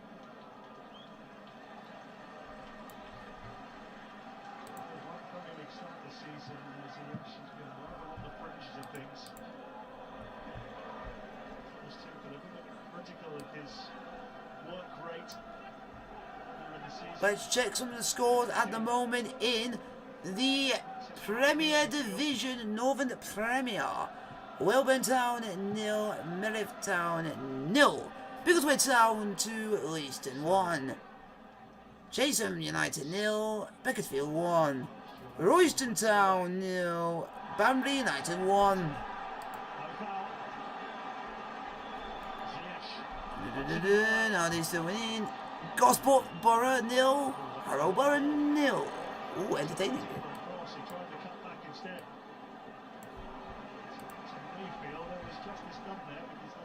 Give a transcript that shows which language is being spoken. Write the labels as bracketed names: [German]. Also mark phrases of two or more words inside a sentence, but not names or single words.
[English] Premier League start this season as Ziyech's been rather on the fringes of things. Was Tuchel a bit critical of his work rate during the season. Let's check some of the scores at the moment in the Premier Division, Northern Premier. Welburn Town 0, Merriff Town 0, Biggleswade Town 2, Leiston 1, Chatham United 0, Beaconsfield 1, Royston Town 0, Banbury United 1. No foul. Ziyech. Now they're still winning. Gosport Borough 0, Harrow Borough 0. Ooh, entertaining. Cross, he tried to cut back instead. To Mayfield, there was justice done there.